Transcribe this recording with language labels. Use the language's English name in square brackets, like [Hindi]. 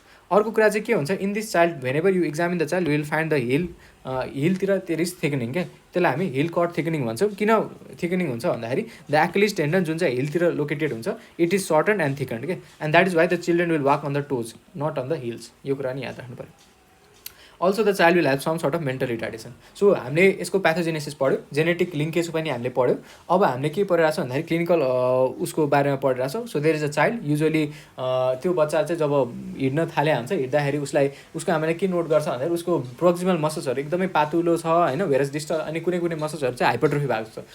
[Nepali] अर्को कुरा चाहिँ के हुन्छ, [English] in this child whenever you examine the child will find the हिलतिर there is thickening क्या, [Nepali] त्यसलाई हामी हिल कट थिकनिङ भन्छौँ। किन थिकनिङ हुन्छ भन्दाखेरि [English] the Achilles tendon [Nepali] जुन चाहिँ हिलतिर लोकेटेड हुन्छ, [English] It is certain and thickened के, and that is why the children will walk on the toes not on the hills. [Nepali] यो कुरा नि याद राख्नु पऱ्यो। [English] Also the child will have some sort of mental retardation. [Nepali] So हामीले यसको प्याथोजेनेसिस पढ्यो, जेनेटिक लिङ्केज पनि हामीले पढ्यो. अब हामीले के पढिरहेको छ भन्दाखेरि क्लिनिकल उसको बारेमा पढिरहेको छौँ. [English] so there is a child, usually [Nepali] त्यो बच्चा चाहिँ जब हिँड्न थाले हुन्छ, हिँड्दाखेरि उसको हामीले के नोट गर्छ भन्दाखेरि उसको प्रोक्सिमल मसल्सहरू एकदमै पातुलो छ होइन, वेरस डिस्टल, अनि कुनै कुनै मसल्सहरू चाहिँ हाइपरट्रोफी भएको छ.